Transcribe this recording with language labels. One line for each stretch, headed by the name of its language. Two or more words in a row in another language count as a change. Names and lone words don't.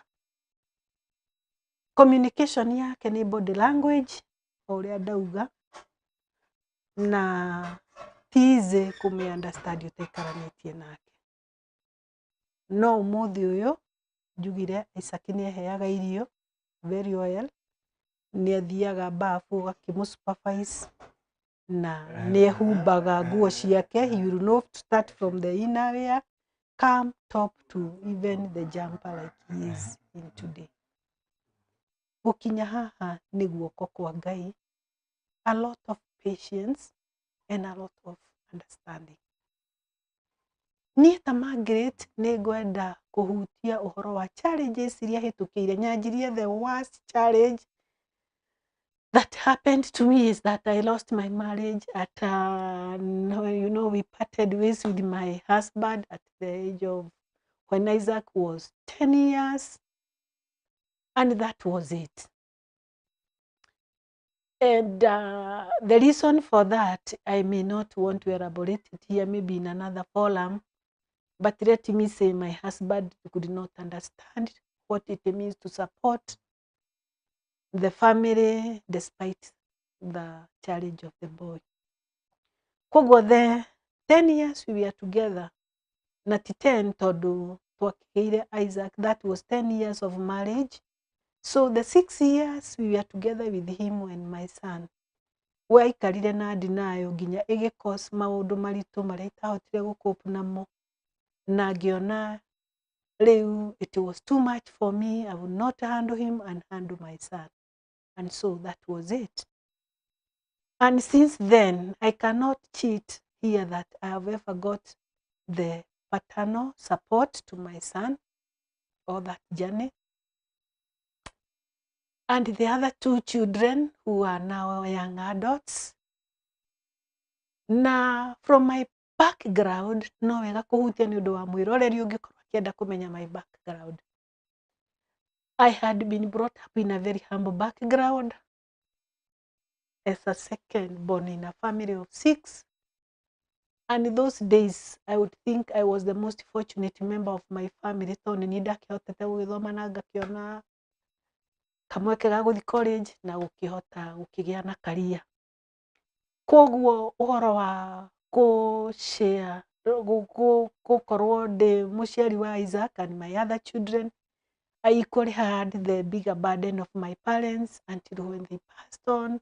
Kikuyu: Communication yake nĩ
English: body language,
Kikuyu: ũrĩa ndauga, na ti easy kũmĩ-understand ũtaikaranĩtie nake. No ũmũthĩ ũyũ, njugire Isaac nĩ eheaga irio
English: very well,
Kikuyu: nĩ athiaga bafu ũgakĩmũ-supervise, na nĩ ehumbaga nguo ciake.
English: He will not start from the inner wear, come top to even the jumper like he is in today.
Kikuyu: Gũkinya haha nĩ guoko kwa Ngai,
English: a lot of patience and a lot of understanding.
Kikuyu: Niĩ ta Margaret nĩ ngwenda kũhutia ũhoro wa challenges iria hĩtũkĩire.
English: Nyanjirie the worst challenge that happened to me is that I lost my marriage at, we parted ways with my husband at the age of, when Isaac was 10 years, and that was it. And the reason for that, I may not want to elaborate it here, maybe in another forum, but let me say my husband could not understand what it means to support the family despite the challenge of the boy. Koguo the 10 years we were together,
Kikuyu: na ti 10 tondu twakĩgĩire Isaac,
English: that was 10 years of marriage. So the 6 years we were together with him and my son,
Kikuyu: waikarire na ndinayo nginya ĩgĩcause maũndũ maritũ marĩa itahotire gũcope namo, na ngĩona rĩu
English: it was too much for me, I would not handle him and handle my son. And so that was it. And since then, I cannot cheat here that I have ever got the paternal support to my son or that journey. And the other 2 children who are now young adults. Na from my background,
Kikuyu: no wega kũhutia nĩ ũndũ wa mwĩroreri ũngĩkorwo akĩenda kũmenya
English: my background. I had been brought up in a very humble background as a second born in a family of 6. And in those days, I would think I was the most fortunate member of my family.
Kikuyu: Tondũ nĩ ndakĩhotete gũgĩthoma na ngakĩona kamweke ga gũthiĩ college na gũkĩhota gũkĩgĩa na career. Koguo ũhoro wa share gũkorwo ndĩ mũciari wa Isaac
English: and my other children, I equally had the bigger burden of my parents until when they passed on.